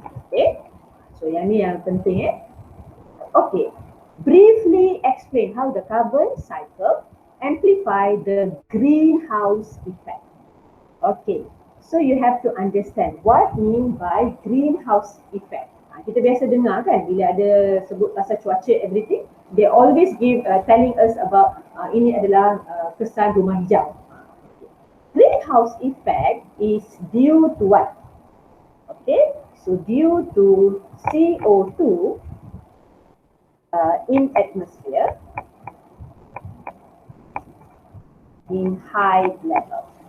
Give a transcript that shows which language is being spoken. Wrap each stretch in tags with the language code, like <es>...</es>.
<en>Okay, so</en> <ms>yang ni yang penting</ms> <en>Okay, briefly explain how the carbon cycle amplify the greenhouse effect. Okay, so you have to understand what mean by greenhouse effect.</en> <ms>Kita biasa dengar kan bila ada sebut pasal cuaca everything,</ms> <en>they always give telling us about</en> <ms>ini adalah kesan rumah hijau.</ms> <en>Greenhouse effect is due to what? Okay, so due to CO2 in atmosphere in high level.</en>